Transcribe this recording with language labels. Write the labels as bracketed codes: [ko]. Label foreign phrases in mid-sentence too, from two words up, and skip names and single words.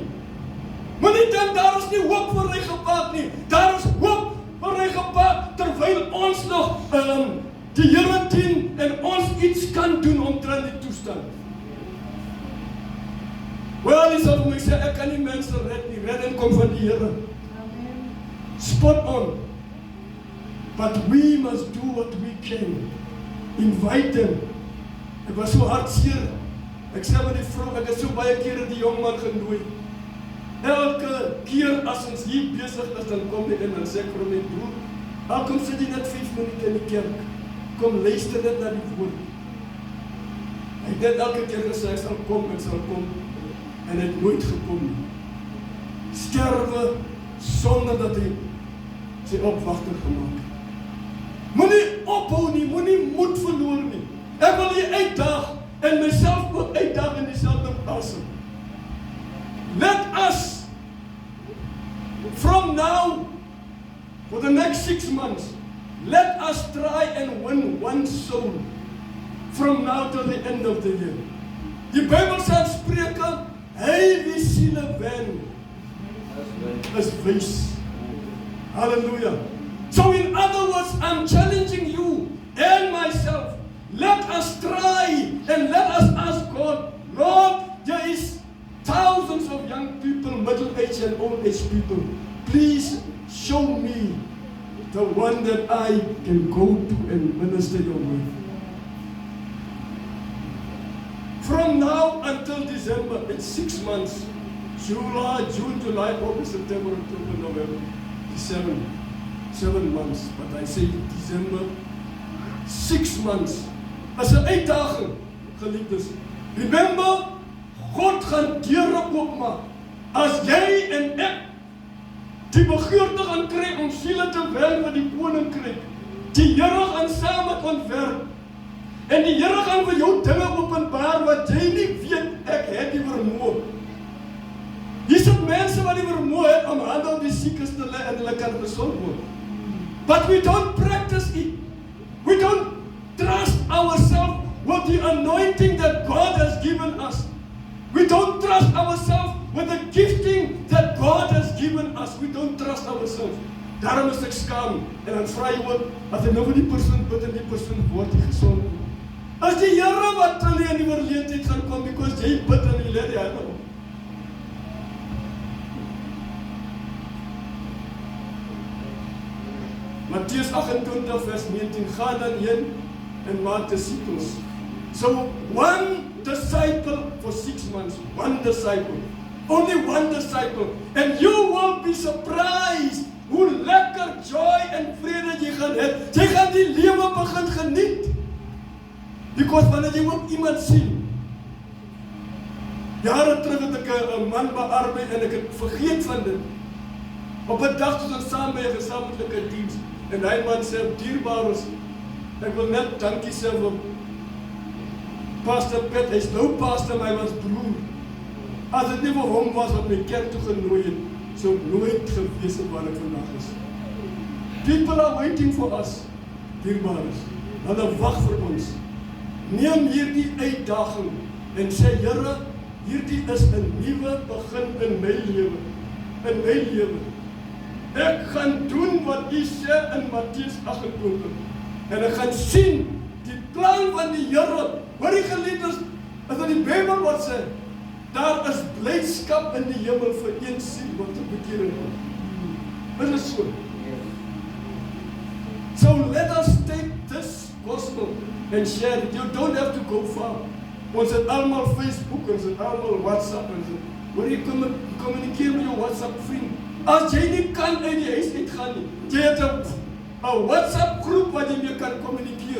[af] Moenie dink daar is nie hoop vir hy gepaard nie. Daar is hoop vir hy gepaard terwyl ons nog die Here dien en ons iets kan doen omtrent die toestand. Wel, jy sal my sê, ek kan nie mense red nie. Redding kom van die Here. [en] Spot on. But we must do what we can. Invite them. [af] Ek was so hartseer. Ek sê met die vrou, ek het so baie kere die jong man genooi. Elke keer as ons hier besig is, dan kom hy in en sê ek vir my broer, kom sit jy net 5 minute in die kerk. Kom luister net na die woord. Hy het net elke keer gesê, ek sal kom. En hy het nooit gekom nie. Sterwe sonder dat hy sy opwagting gemaak het. Moenie ophou nie, moenie moed verloor nie. Ek wil jy uitdaag en myself ook uitdaag in dieselfde asem. [en] Let us, from now, for the next 6 months, let us try and win one soul from now till the end of the year. [af] Die Bybel sê in Spreuke, hy wie siele wen, is wys. Hallelujah. [en] So in other words, I'm challenging you and myself. Let us try and let us ask God, Lord, there is thousands of young people, middle-aged and old-age people. please show me the one that I can go to and minister your word. From now until December, it's 6 months. June, July, August, September, October, November. 7 months. But I say December, 6 months. [af] As 'n uitdaging, geliefdes. Remember, God gaan deure oopmaak. As jy en ek die begeerte gaan kry om siele te wen met die koninkryk, die Here gaan saam met ons werk. En die Here gaan vir jou dinge openbaar wat jy nie weet. Ek het die vermoë. Hier sit mense wat die vermoë het om hande op die siekes te lê en hulle kan gesond word. [en] But we don't practice it. We don't trust ourselves with the anointing that God has given us. We don't trust ourselves with the gifting that God has given us. We don't trust ourselves. [af] Daarom is ek skaam en dan vra jy ook, as jy nou vir die persoon bid en die persoon word nie gesond nie. As die Here wat hulle in die verleentheid gaan kom, because jy bid en jy lê die hande op. Mattheus 28 vers 19, gaan dan heen en maak disippels. [en] So one disciple for 6 months, one disciple, only one disciple, and you will be surprised [af] hoe lekker joy en vrede jy gaan hê. Jy gaan die lewe begin geniet. Because wanneer jy ook iemand sien. Jare terug het ek 'n man bearbei en ek het vergeet van dit. Op 'n dag toe ons saam by 'n gesamentlike diens en hy man sê, dierbares, ek wil net dankie sê vir Pastor Piet, hy's nou pastor, maar hy was broer. As dit nie vir hom was wat my kerk toe genooi het, sou nooit gewees het waar ek vandag is. [en] People are waiting for us, [af] dierbares. Hulle wag vir ons. Neem hierdie uitdaging en sê, Here, hierdie is 'n nuwe begin in my lewe. In my lewe. Ek gaan doen wat U sê in Mattheus 28. En ek gaan sien die plan van die Here. Hoor die geliefdes, as in die Bybel wat sê, daar is blydskap in die hemel vir een siel wat tot bekering kom. Dit is so. [en] So let us take this gospel and share it. You don't have to go far. [af] Ons het almal Facebook, ons het almal WhatsApp en so. Hoor jy kommunikeer met jou WhatsApp vriend. As jy nie kan uit die huis uitgaan nie, jy het 'n WhatsApp groep wat jy mee kan kommunikeer.